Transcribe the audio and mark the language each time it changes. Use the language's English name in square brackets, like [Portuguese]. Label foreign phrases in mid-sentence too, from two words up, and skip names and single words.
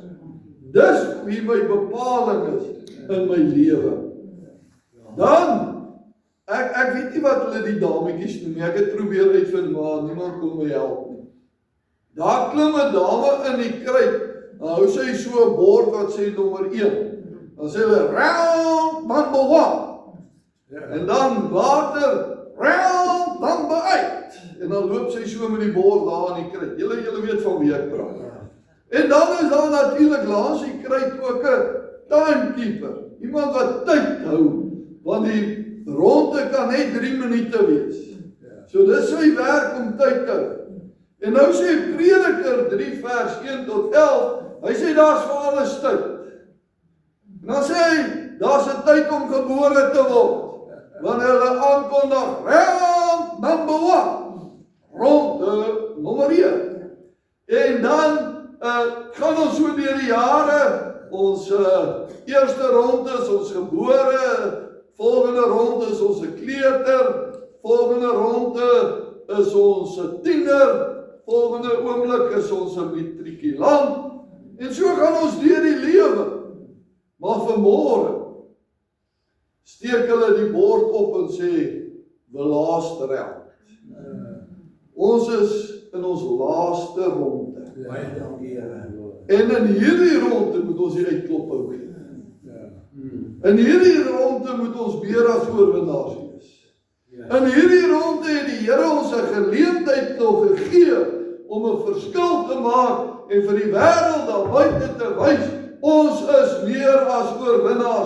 [Afrikaans] Dis wie my bepaling is in my lewe. Dan ek weet nie wat hulle die dametjies noem nie. Ek het probeer uitvind, maar niemand kon my help nie. Daar klim 'n dame in die kruit. Dan hou sy so 'n bord wat sê nommer 1. Dan sê hulle [English] round number 1. [Afrikaans] En dan later [English] round number 8. [Afrikaans] En dan loop sy so met die bord daar in die kruit. Julle weet van wie ek praat. En dan is daar natuurlik langs die kruit ook 'n timekeeper. Iemand wat tyd hou. Want die ronde kan net 3 minute wees. So dis sy werk om tyd te hou. En nou sê Prediker 3 vers 1 tot 11, hy sê daar's vir alles tyd. En dan sê hy, daar's 'n tyd om gebore te word. Wanneer hulle aankondig, [English] round number 1, [Afrikaans] ronde nommer 1. En dan gaan ons so deur die jare, ons eerste ronde is ons gebore, volgende ronde is ons 'n kleuter, volgende ronde is ons 'n tiener, volgende oomblik is ons 'n matrikulant, en so gaan ons deur die lewe. Maar vanmôre steek hulle die bord op en sê, [English] the last round. [Afrikaans] Ons is in ons laaste ronde. Baie dankie, Here. En in hierdie ronde moet ons die uitklop hou gee. In hierdie ronde moet ons meer as oorwinnaars wees. In hierdie ronde het die Here ons 'n geleentheid nog gegee om 'n verskil te maak en vir die wêreld daar buite te wys, ons is meer as oorwinnaars.